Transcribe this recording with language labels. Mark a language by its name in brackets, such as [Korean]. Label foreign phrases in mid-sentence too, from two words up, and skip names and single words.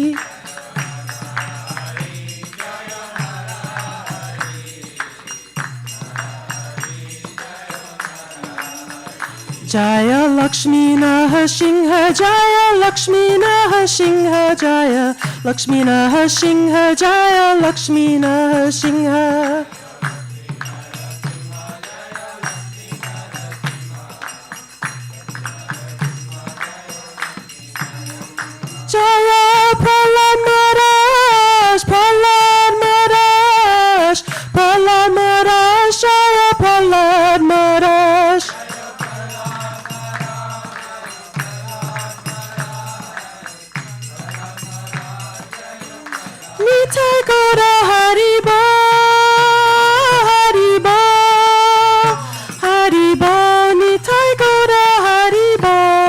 [Sanskrit] जय लक्ष्मी नृसिंह जय लक्ष्मी नृसिंह जय लक्ष्मी नृसिंह जय लक्ष्मी नृसिंह जय प्रह्लाद महाराज प्रह्लाद महाराज प्रह्लाद महाराज जय प्रह्लाद महाराज [Bangla] নিতাই গৌর হরিবো হরিবো হরিবো নিতাই গৌর হরিবো